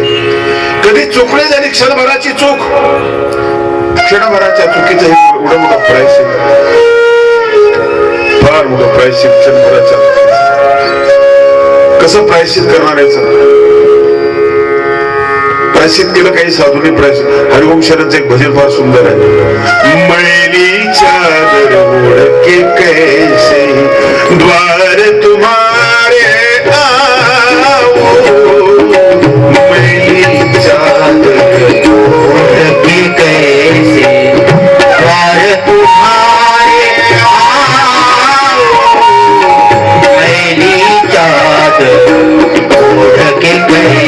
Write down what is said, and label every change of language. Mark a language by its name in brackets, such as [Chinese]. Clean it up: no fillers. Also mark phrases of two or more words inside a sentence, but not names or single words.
[Marathi] कधी चुकले झाली क्षणभराची चूक, क्षणभराच्या चुकीचं एवढं मोठं प्रायश्चित, फार मोठं प्रायश्चित क्षणभराच्या. कसं प्रायश्चित करणार याचं? प्रायश्चित केलं काही साधूने प्रायश्चित. हरिओम शरणचं एक भजन फार सुंदर आहे. [Hindi] मैली चादर ओढ़ के कैसे द्वार तुम्हारे आओ, मैली चादर ओढ़ के कैसे द्वार तुम्हारे आओ, मैली चादर ओढ़ के